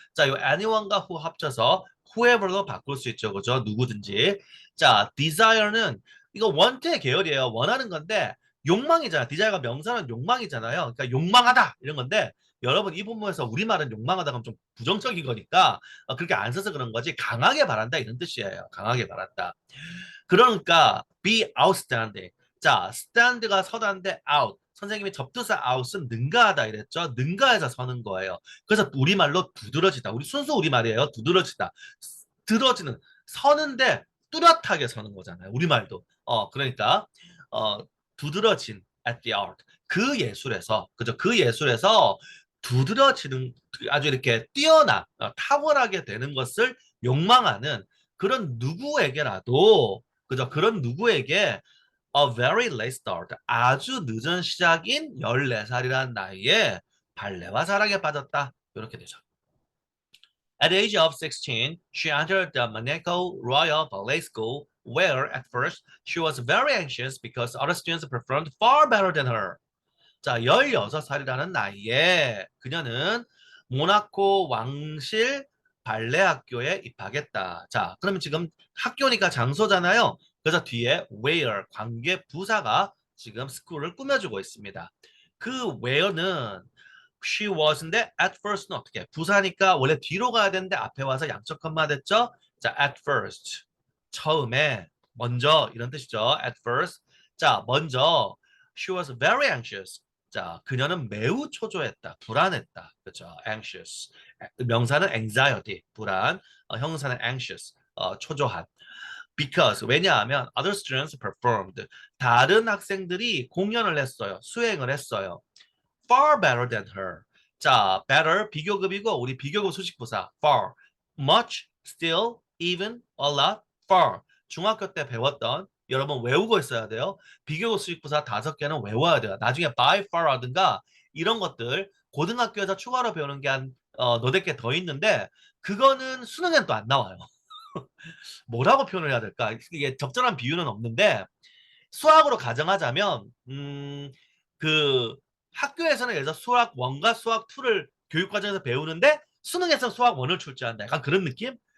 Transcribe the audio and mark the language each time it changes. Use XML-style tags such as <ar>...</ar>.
<ko>자, 이 anyone과 who 합쳐서 whoever로 바꿀 수 있죠. 그죠? 누구든지. 자, desire는 이거 원태 계열이에요. 원하는 건데 욕망이잖아. desire가 명사는 욕망이잖아요. 그러니까 욕망하다 이런 건데 여러분 이 본문에서 우리말은 욕망하다 그럼 좀 부정적인 거니까 그렇게 안 써서 그런 거지 강하게 바란다 이런 뜻이에요. 강하게 바란다.</ko> <en>그러니까 be outstanding.</en> <ko>자, stand가 서다인데 out. 선생님이 접두사 out은 능가하다 이랬죠. 능가해서 서는 거예요. 그래서 우리말로 두드러지다. 우리 순수 우리말이에요. 두드러지다. 들어지는 서는데 뚜렷하게 서는 거잖아요. 우리말도. 그러니까 어, 두드러진</ko> <en>at the art.</en> <ko>그 예술에서 그죠? 그 예술에서 두드러지는 아주 이렇게 뛰어나 탁월하게 되는 것을 욕망하는 그런 누구에게라도 그죠? 그런 누구에게</ko> <en>a very late start</en> <ko>아주 늦은 시작인 14살이라는 나이에 발레와 사랑에 빠졌다. 이렇게 되죠.</ko> <en>At the age of 16, she entered the Monaco Royal Ballet School, where at first she was very anxious because other students performed far better than her.</en> <ko>자, 16살이라는 나이에 그녀는 모나코 왕실 발레 학교에 입학했다. 자, 그러면 지금 학교니까 장소잖아요. 그래서 뒤에 where 관계 부사가 지금 스쿨을 꾸며주고 있습니다. 그 where는</ko> <en>she was</en> <ko>인데</ko> <en>at first</en> <ko>는 어떻게? 부사니까 원래 뒤로 가야 되는데 앞에 와서 양적 컴마 됐죠?</ko> <en>자, at first.</en> <ko>처음에, 먼저 이런 뜻이죠.</ko> <en>at first.</en> <ko>자, 먼저</ko> <en>she was very anxious.</en> <ko>자, 그녀는 매우 초조했다. 불안했다. 그렇죠? anxious. 명사는 anxiety, 불안. 형사는 anxious, 초조한.</ko> <en>Because</en> <ko>왜냐하면</ko> <en>other students performed.</en> <ko>다른 학생들이 공연을 했어요. 수행을 했어요.</ko> <en>Far better than her.</en> <ko>자, better 비교급이고 우리 비교급 수식부사</ko> <en>far, much, still, even, a lot, far.</en> <ko>중학교 때 배웠던 여러분 외우고 있어야 돼요. 비교급 수식부사 5개는 외워야 돼요. 나중에</ko> <en>by far</en> <ko>하든가 이런 것들 고등학교에서 추가로 배우는 게 한 너댓 개 더 있는데 그거는 수능엔 또 안 나와요. 뭐라고 표현을 해야 될까? 이게 적절한 비유는 없는데 수학으로 가정하자면 그 학교에서는 예를 들어 수학 1과 수학 2를 교육 과정에서 배우는데 수능에서 수학 1을 출제한다. 약간 그런 느낌?</ko>